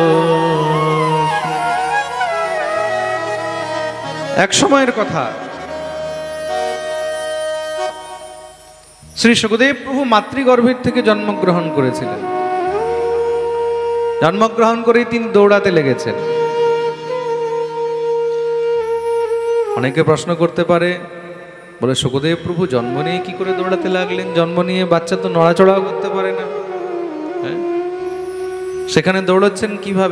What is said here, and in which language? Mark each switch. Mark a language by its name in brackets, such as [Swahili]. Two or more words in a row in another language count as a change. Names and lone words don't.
[Bangla] এক সময়ের কথা, শ্রী সুখদেব প্রভু মাতৃগর্ভের থেকে জন্মগ্রহণ করেছিলেন। জন্মগ্রহণ করেই তিনি দৌড়াতে লেগেছেন। অনেকে প্রশ্ন করতে পারে বলে সুখদেব প্রভু জন্ম নিয়ে কি করে দৌড়াতে লাগলেন? জন্ম নিয়ে বাচ্চা তো নড়াচড়াও করতে পারে না, হ্যাঁ? সেখানে দৌড়াচ্ছেন কিভাবে?